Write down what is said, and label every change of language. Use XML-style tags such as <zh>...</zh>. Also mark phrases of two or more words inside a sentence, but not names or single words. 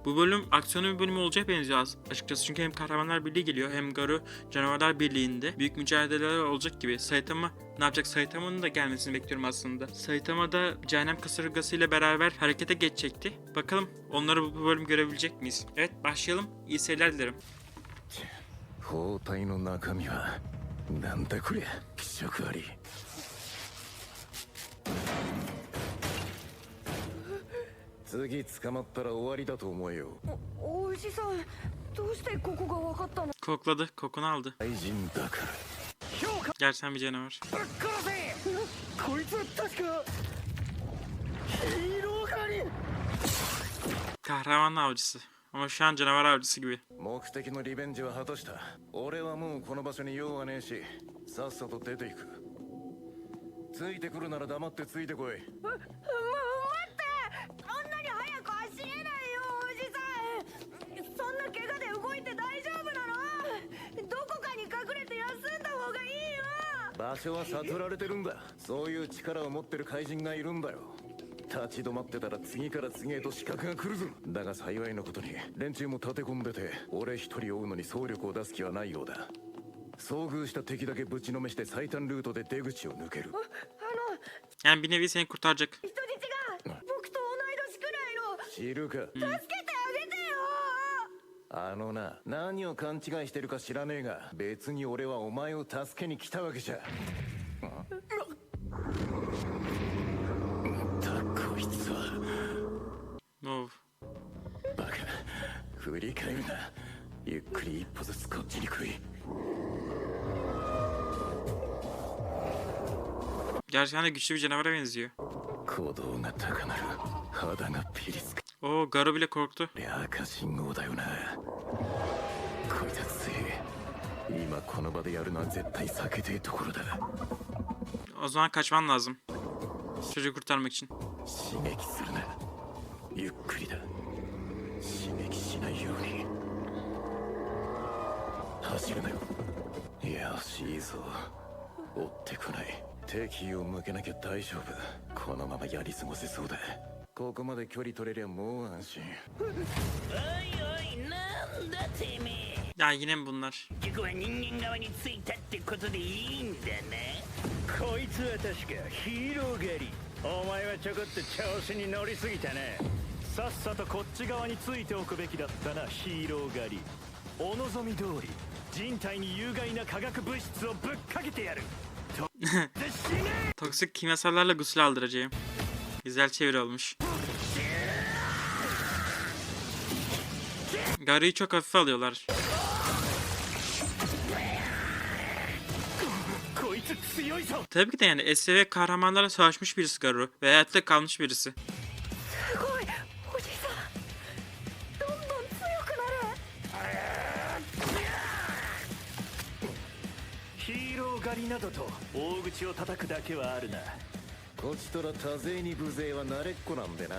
<tr>Bu bölüm aksiyonlu bir bölüm olacak benziyor açıkçası. Çünkü hem Kahramanlar Birliği geliyor hem Garo Canavarlar Birliği'nde. Büyük mücadeleler olacak gibi. Saitama ne yapacak? Saitama'nın da gelmesini bekliyorum aslında. Saitama da Cehennem Kasırgası ile beraber harekete geçecekti. Bakalım onları bu bölüm görebilecek miyiz? Evet, başlayalım. İyi seyirler dilerim.</tr> <ja>包帯の中身はなんだこりゃ気色悪い次捕まったら終わりだと思えよおじさんどうしてここが分かったの</ja> <tr>Kokladı, kokunu aldı.</tr> <ja>愛人だから</ja> <tr>Gel sen bir canavar.</tr> <ja>ぶっ殺せこいつは確かヒーロー狩り</ja> <tr>Kahraman avcısı. Ama şu an canavar avcısı gibi.</tr> <ja>目的のリベンジは果たした俺はもうこの場所に用はねえしさっさと出ていくついてくるなら黙ってついてこい待ってあんなに早く走れないよおじさんそんな怪我で動いて大丈夫なのどこかに隠れて休んだ方がいいよ場所は悟られてるんだそういう力を持ってる怪人がいるんだよ立ち止まってたら次から次へと刺客が来るぞだが幸いなことに連中も立て込んでて俺一人追うのに総力を出す気はないようだ遭遇した敵だけぶちのめして最短ルートで出口を抜ける</ja> <tr>Yani bir nevi seni kurtaracak.</tr> <ja>人質が僕と同い年くらいの知るか助けてあげてよあのな何を勘違いしてるか知らねえが別に俺はお前を助けに来たわけじゃこいつは</ja> <tr>Of.</tr> <ja>バカ振り返るなゆっくり一歩ずつこっちに来い</ja> <tr>Gerçekten de güçlü bir canavara benziyor.</tr> <ja>鼓動が高鳴る肌がピリつく</ja> <tr>Oo, Garo bile korktu.</tr> <ja>赤信号だよなこいつは強い今この場でやるのは絶対避けてえところだ</ja> <tr>O zaman kaçman lazım. Çocuğu kurtarmak için.</tr> <ja>刺激するなゆっくりだ刺激しないように走るなよよしいいぞ追ってこない敵意を向けなきゃ大丈夫このままやり過ごせそうだここまで距離取れりゃもう安心おいおいなんだてめえ</ja> <tr>Ya yine mi bunlar?</tr> <ja>結局は人間側についたってことでいいんだなこいつは確かヒーロー狩りお前はちょこっと調子に乗りすぎたなさっさとこっち側についておくべきだったなヒーロー狩りお望み通り人体に有害な化学物質をぶっかけてやると死ね</ja> <tr>Toksik kimyasallarla gusül aldıracağım. Güzel çeviri olmuş. Garo'yu çok hafife alıyorlar.</tr> <ja>こいつ強いぞ</ja> <tr>Tabii ki de yani SVV kahramanlarla savaşmış birisi Garo ve hayatta kalmış birisi.</tr> <ja>すごいおじさんどんどん強くなるヒーロー狩りなどと大口を叩くだけはあるなこちとら多勢に無勢は慣れっこなんでな</ja>